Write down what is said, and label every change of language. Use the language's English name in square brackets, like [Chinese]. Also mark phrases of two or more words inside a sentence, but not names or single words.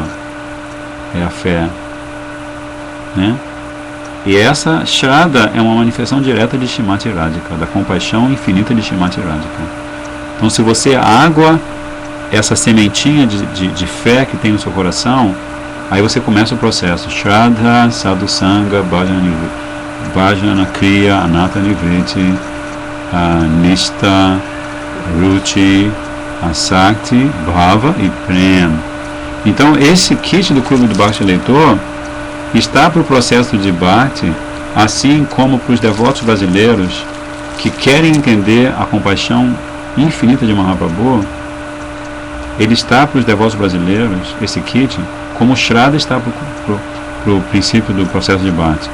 [Portuguese] É a fé, né? E essa Shraddha é uma manifestação direta de Shrimati Radhika, da compaixão infinita de Shrimati Radhika. Então, se você água essa sementinha de fé que tem no seu coração, aí você começa o processo. [Sanskrit] Shraddha, Sadhu Sangha, Bhajana Kriya, Anatta Nivriti, Nishta, Ruchi, Asakti, Bhava e Prem. [Portuguese] Então, esse kit do Clube do Bhakti Leitor está para o processo de Bhakti, assim como para os devotos brasileiros que querem entender a compaixão infinita de Mahaprabhu. Ele está para os devotos brasileiros, esse kit, como o Shraddha está para o princípio do processo de Bhakti.